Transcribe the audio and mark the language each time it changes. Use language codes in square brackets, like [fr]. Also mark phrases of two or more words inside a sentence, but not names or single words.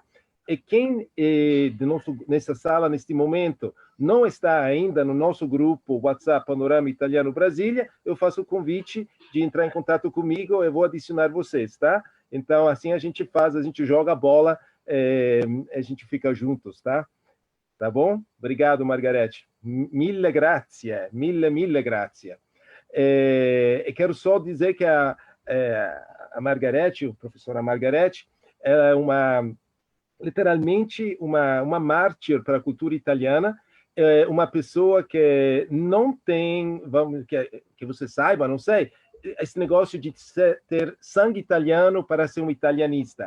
[pt] E quem nessa sala, neste momento, não está ainda no nosso grupo WhatsApp Panorama Italiano Brasília, eu faço o convite de entrar em contato comigo, eu vou adicionar vocês, tá? Então, assim a gente joga a bola, a gente fica juntos, tá? Tá bom? Obrigado, Margarete. [it] Mille grazie, mille grazie. [pt] Quero só dizer que a Margarete, a professora Margarete, é literalmente uma mártir para a cultura italiana, uma pessoa que não tem, que você saiba, não sei, esse negócio de ter sangue italiano para ser um italianista.